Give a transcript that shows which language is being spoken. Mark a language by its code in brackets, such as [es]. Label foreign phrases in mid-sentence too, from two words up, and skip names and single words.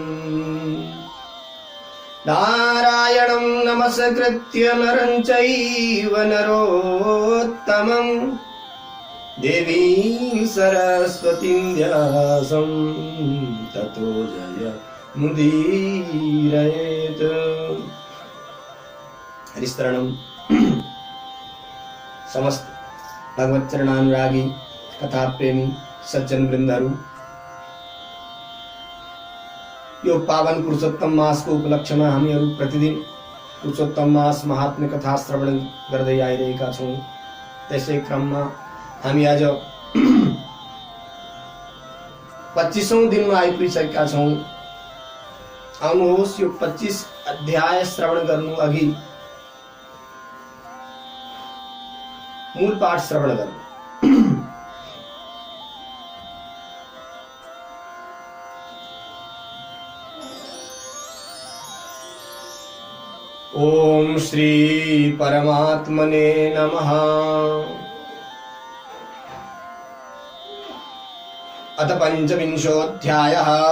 [sa] नारायणं नमस्कृत्य नरं चैव नरोत्तमं देवीं सरस्वतीं व्यासं ततो जय मुदीरयेत्। [ne] हरिस्तरणं समस्त भगवत चरणानुरागी कथा प्रेमी सज्जन वृन्दहरू, यो पावन पुरुषोत्तम मास को उपलक्ष्यमा हामीहरू प्रतिदिन पुरुषोत्तम मास महात्म्य कथा श्रवण गर्दै आइरहेका छौं। त्यसै क्रममा हामी आज 25औं दिनमा आइपुगिसकेका छौं। आउनुहोस् यो 25 अध्याय श्रवण गर्नु अघि मूल पाठ श्रवण गर्नु। [sa] ओम श्री परमात्मने नमः। अथ पंचविंशोऽध्यायः।